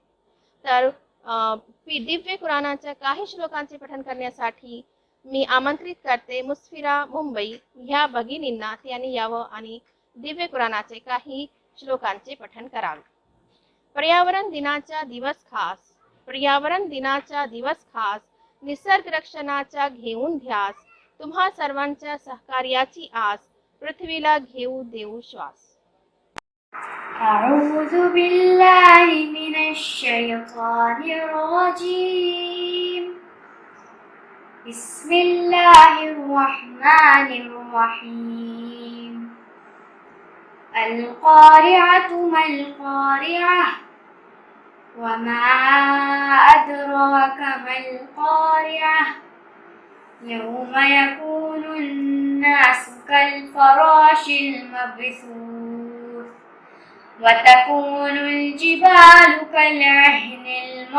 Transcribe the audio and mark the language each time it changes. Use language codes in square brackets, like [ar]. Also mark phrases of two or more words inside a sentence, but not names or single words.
[mr] तर दिव्य कुराणाच्या काही श्लोकांचे पठण करण्यासाठी मी आमंत्रित करते मुस्फिरा मुंबई ह्या भगिनींना, त्यांनी यावं आणि दिव्य कुराणाचे काही श्लोकांचे पठण करावे। पर्यावरण दिनाचा दिवस खास, पर्यावरण दिनाचा दिवस खास, निसर्ग रक्षणाचा घेऊन ध्यास, तुम्हा सर्वांच्या सहकार्याची आस, पृथ्वीला घेऊ देऊ श्वास। [ar] أعوذ بالله من الشيطان الرجيم. بسم الله الرحمن الرحيم. القارعة ما القارعة وما أدراك ما القارعة يوم يكون الناس كالفراش المبثوث وتكون الجبال كالعهن